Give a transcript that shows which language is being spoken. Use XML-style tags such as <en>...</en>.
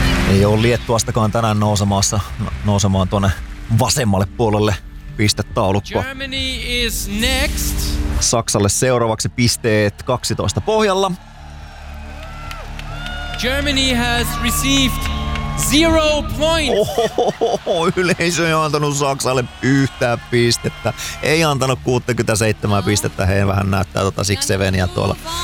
<fi>Ei ole Liettuastakaan tänään nousemaan tuonne vasemmalle puolelle pistetaulukkoa.</fi> <en>Germany is next.</en> <fi>Saksalle seuraavaksi pisteet 12 pohjalla.</fi> <en>Germany has received 0 points.</en> <fi>Ohohoho, yleisö ei antanut Saksalle yhtään pistettä. Ei antanut 67 pistettä. He vähän näyttää Sikseveniä tuolla.</fi>